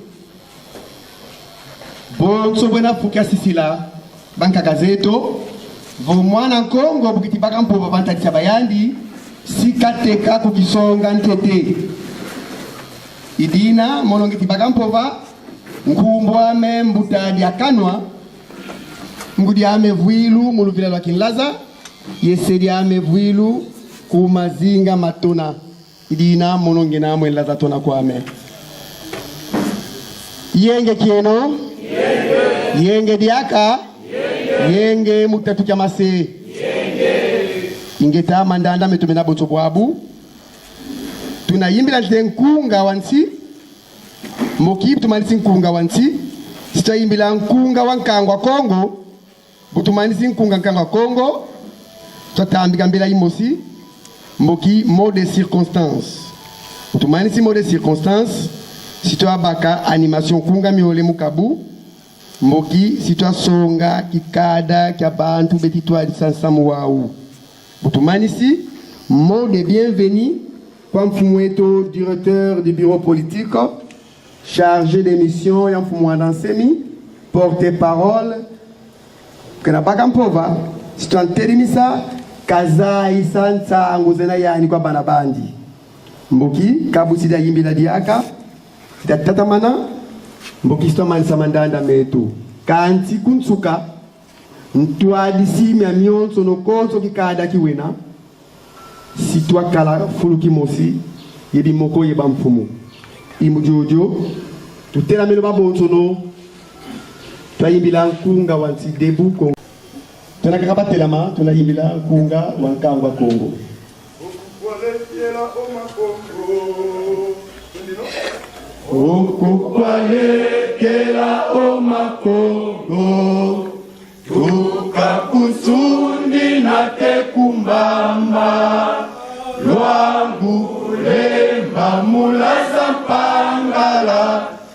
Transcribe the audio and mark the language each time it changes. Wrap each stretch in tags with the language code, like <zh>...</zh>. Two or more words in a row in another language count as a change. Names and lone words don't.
<kg>Bo sobwena fukia sisila banka gazeto vo mwana Kongo bukitibaka mpova bantatisa bayandi sikateka kukisonga ntete idina monongitibaka mpova nkumbwa me mbutadi akanwa ngudi ame vuilu muluvila lwa kinlaza yesedi ame vuilu kumazinga matona idina mononge namwe laza tona kwame yenge kieno yenge diaka yenge mutatu kya mase ingeta mandanda metumena boto bwabu tunayimbila nkunga wansi mokibu tumanisi nkunga wansi sitayimbila nkunga wankangwa Kongo butumanisi nkunga nkangwa Kongo tutambika mbela imosi moki</kg> <fr>mot de circonstance</fr> <kg>butumanisi</kg> <fr>mot de circonstance</fr> <kg>sito abaka animation kunga miole mukabu moki sito songa kikada kya bantu betitwa sansamu wau butumanisi</kg> <fr>mot de bienvenue</fr> <kg>kwa mfumweto</kg> <fr>directeur du bureau politique chargé des missions</fr> <kg>ya mfumwa semi porte-parole kana baka mpova sito anterimisa kaza isansa nguzena yani kwa banabandi mboki kabusida yimbila diaka tatamana mboki sito manisa mandanda metu kanti kunsuka ntwadisi mya mionso no konso kikada kiwena sitwa kala fuluki mosi yedi moko yeba mfumu imujojo tutela melo babonso no twayimbila nkunga wansi debuko tunakakabatela tunayimbila nkunga wankangwa Kongo okukwalekela omakongo tukakusundi na tekumbamba lwangu lemba mulaza mpangala</kg>